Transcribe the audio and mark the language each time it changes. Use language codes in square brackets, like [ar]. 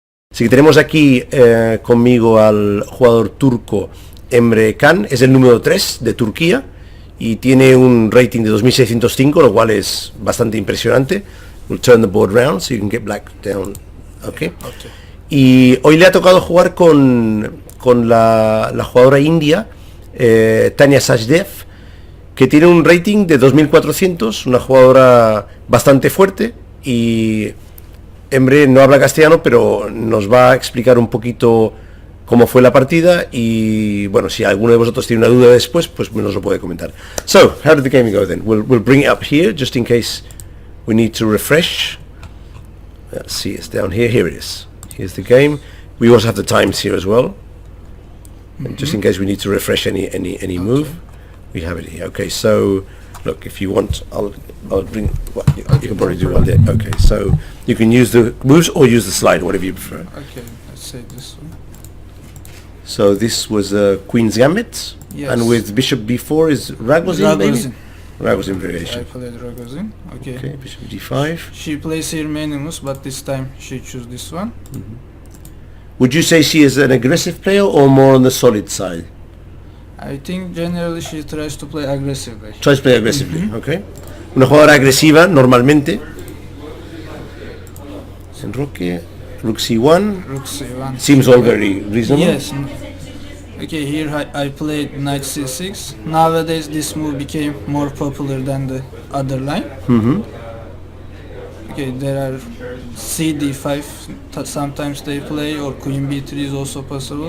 [es] Así que tenemos aquí conmigo al jugador turco Emre, es el número 3 de Turquía y tiene un rating de 2605, lo cual es bastante impresionante. [en] We'll turn the board round so you can get black down. Okay. [es] Y hoy le ha tocado jugar con la jugadora india Tanya Sajdev, que tiene un rating de 2400, una jugadora bastante fuerte, y Emre no habla castellano, pero nos va a explicar un poquito cómo fue la partida y bueno, si alguno de vosotros tiene una duda después, pues nos lo puede comentar. [en] So, how did the game go then? We'll bring it up here just in case we need to refresh. Let's see, it's down here. Here it is. Here's the game. We also have the times here as well. And just in case we need to refresh any move, we have it here. Okay, so look, if you want, I'll bring. Well, you can probably do one there. Okay, so you can use the moves or use the slide, whatever you prefer. Okay, let's say this one. So this was Queen's Gambit, Yes. and with Bishop B4 is Ragozin, maybe? Ragozin I variation. played Ragozin. Okay. Okay, Bishop D5. She plays here many moves, but this time she chose this one. Would you say she is an aggressive player or more on the solid side? I think generally she tries to play aggressively. Tries to play aggressively, okay. [es] Una jugadora agresiva, normalmente. [en] Enroque, Rook C1. Rook C1. Seems all very reasonable. Yes. Okay, here I played Knight C6. Nowadays this move became more popular than the other line. Okay, there are CD5, sometimes they play, or Queen B3 is also possible.